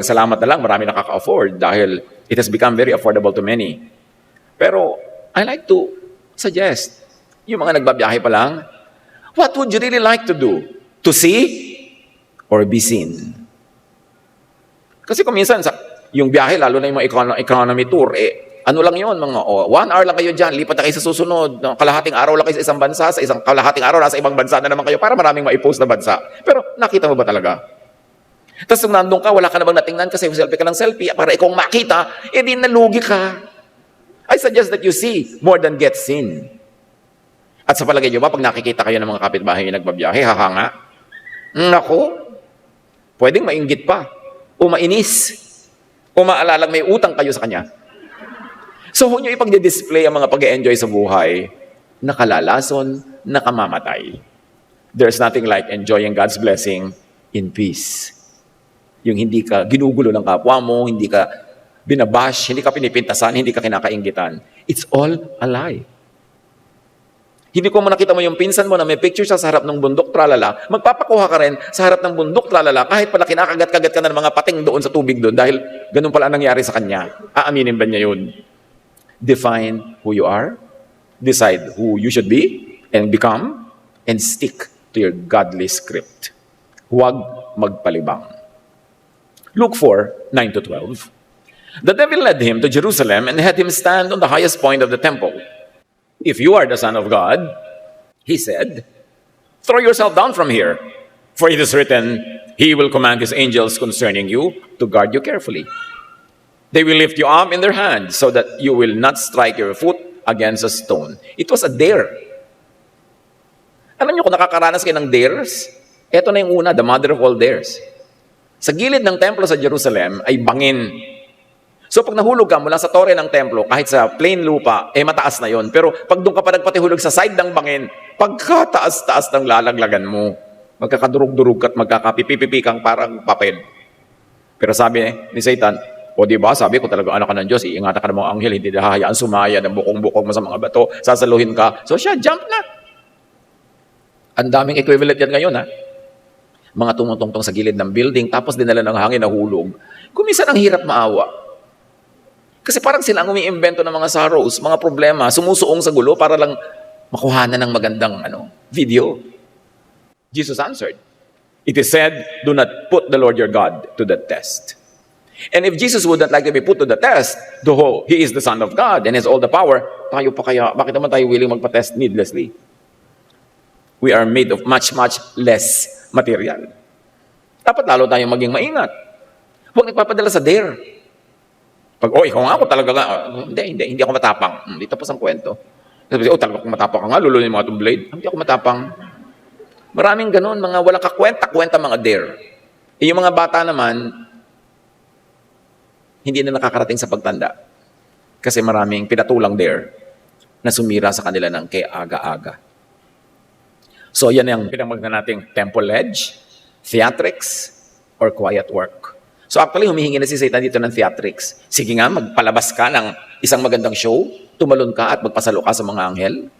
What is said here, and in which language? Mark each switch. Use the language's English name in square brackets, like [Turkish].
[Filipino] Salamat na lang, marami nakaka-afford dahil [English] it has become very affordable to many. Pero I like to suggest, [Filipino] yung mga nagbabiyahe pa lang, [English] what would you really like to do? To see or be seen? [Filipino] Kasi kung minsan, yung biyahe, lalo na yung mga economy tour, ano lang yun, mga 1 hour lang kayo dyan, lipat na kayo sa susunod, kalahating araw lang kayo sa isang bansa, sa isang kalahating araw, nasa ibang bansa na naman kayo, para maraming maipost na bansa. Pero nakita mo ba talaga? Tapos kung nandun ka, wala ka na bang natingnan kasi selfie ka ng selfie, para ikaw makita, di nalugi ka. [English] I suggest that you see more than get seen. [Filipino] At sa palagay nyo ba, pag nakikita kayo ng mga kapitbahay yung nagbabiyahe, hahanga? Nako, pwedeng mainggit pa, o mainis, o maalalang may utang kayo sa kanya. So, kung nyo ipag-display ang mga pag-enjoy sa buhay, nakalalason, nakamamatay. [English] There's nothing like enjoying God's blessing in peace. [Filipino] Yung hindi ka ginugulo ng kapwa mo, hindi ka binabash, hindi ka pinipintasan, hindi ka kinakainggitan. [English] It's all a lie. [Filipino] Hindi ko nakita mo yung pinsan mo na may picture siya sa harap ng bundok, tralala, magpapakuha ka rin sa harap ng bundok, tralala, kahit pala kinakagat-kagat ka na ng mga pating doon sa tubig doon dahil ganun pala ang nangyari sa kanya. Aaminin ba niya yun? [English] Define who you are, decide who you should be and become, and stick to your godly script. [Filipino] Huwag magpalibang. Luke 4, 9-12. [English] The devil led him to Jerusalem and had him stand on the highest point of the temple. If you are the Son of God, he said, throw yourself down from here, for it is written, he will command his angels concerning you to guard you carefully. They will lift you up in their hands so that you will not strike your foot against a stone. It was a dare. [Filipino] Alam niyo kung nakakaranas kayo ng dares? Ito na yung una, [English] the mother of all dares. [Filipino] Sa gilid ng templo sa Jerusalem ay bangin. So pag nahulog ka mula sa tore ng templo, kahit sa plain lupa, mataas na yon. Pero pag doon ka pa nagpatihulog sa side ng bangin, pagkataas-taas ng lalaglagan mo, magkakadurog-durog at magkakapipipipi kang parang papel. Pero sabi ni Satan, o diba, sabi ko talaga anak ka ng Diyos, iingatan ka ng mga anghel, hindi hahayaan sumaya ng bukong-bukong mo sa mga bato, sasaluhin ka. So siya, jump na. Ang daming equivalent yan ngayon, ha? Mga tumutungtong sa gilid ng building, tapos dinala ng hangin na hulog. Kumisan ang hirap maawa. Kasi parang sila ang umiimbento ng mga sorrows, mga problema, sumusuong sa gulo para lang makuhanan ng magandang video. [English] Jesus answered, "It is said, do not put the Lord your God to the test." And if Jesus would not like to be put to the test, though He is the Son of God and has all the power, [Filipino] tayo pa kaya, bakit naman tayo willing magpa-test [English] needlessly? We are made of much, much less material. [Filipino] Dapat lalo tayong maging maingat. Huwag nagpapadala sa dare. Pag, ikaw nga ako talaga nga. Hindi ako matapang. Hindi tapos ang kwento. Sabi, talaga kung matapang ka nga, lulunin mo itong blade. Hindi ako matapang. Maraming ganun, mga walang kakwenta-kwenta mga dare. Yung mga bata naman, hindi na nakakarating sa pagtanda. Kasi maraming pinatulang dare na sumira sa kanila ng kay aga-aga. So yan yung pinamagna nating [English] temple ledge, theatrics, or quiet work. [Filipino] So actually, humihingi na si Satan dito ng theatrics. Sige nga, magpalabas ka ng isang magandang show, tumalon ka at magpasalo ka sa mga anghel.